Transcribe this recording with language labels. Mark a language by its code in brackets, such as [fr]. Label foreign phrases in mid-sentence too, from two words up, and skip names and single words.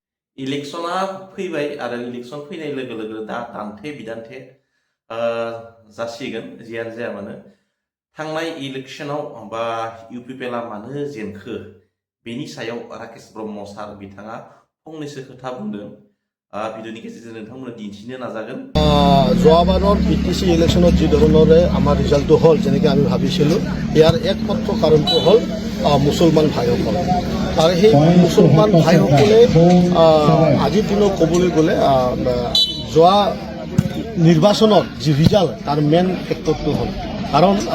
[brx] इलेक्शना फैबाय आरो इलेक्शन फैनाय लोगो लोगो दा दान्थे बिदान्थे जासिगोन जियानो जाया मानो थांनाय इलेक्शनाव बा इउपिपिएलआ मानो जेनखो बेनि सायाव राकेश ब्रह्म सार बिथाङा फंनैसो खोथा बुंदों ভিডিওनि गेजेरजों नोंथांमोननो दिन्थिनो नाजागोन। [as] যোৱাবাৰৰ বিটিসি ইলেকশ্যনত যি ধৰণৰে আমাৰ ৰিজাল্টটো হ'ল যেনেকৈ আমি ভাবিছিলোঁ ইয়াৰ একমাত্ৰ কাৰণটো হ'ল মুছলমান ভাইসকল আৰু সেই মুছলমান ভাইসকলে আজিৰ দিনত ক'বলৈ গ'লে যোৱা নিৰ্বাচনত যি ৰিজাল্ট তাৰ [en] main factor [as] হ'ল কাৰণ